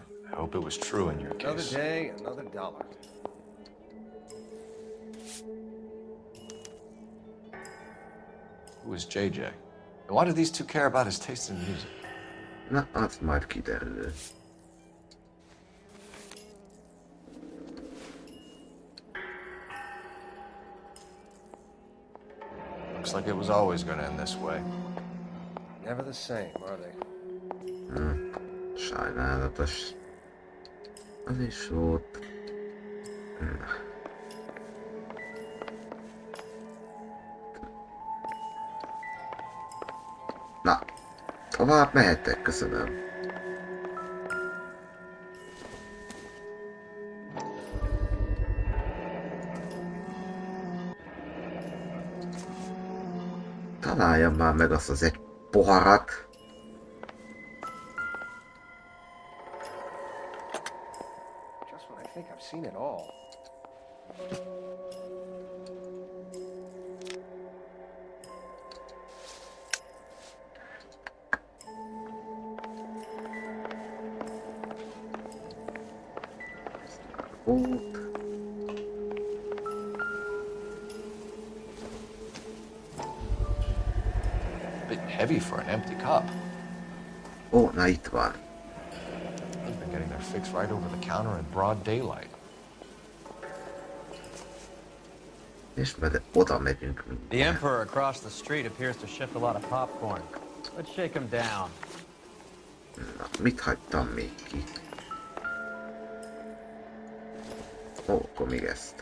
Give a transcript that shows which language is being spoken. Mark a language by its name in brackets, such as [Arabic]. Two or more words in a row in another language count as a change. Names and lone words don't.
[English] I hope it was true in your Another case. day, another dollar. Who is JJ? And why do these two care about his taste in music? [Hungarian] Na, az majd kiderül. [English] Looks like it was always going to end this way. Never the same, are they? [Hungarian] Sajnálatos. Az is volt. Na, tovább mehettek, köszönöm. Találjam már meg azt az egy poharat. [English] Just when I think I've seen it all. [Hungarian] Volt. [English] A bit heavy for an empty cup. [Hungarian] Ó, na itt van. [English] They've been getting their fix right over the counter in broad daylight. [Hungarian] És majd oda megyünk. [English] The Emperor across the street appears to ship a lot of popcorn. Let's shake him down. [Hungarian] Na, mit hagytam még ki? Ó, akkor még ezt.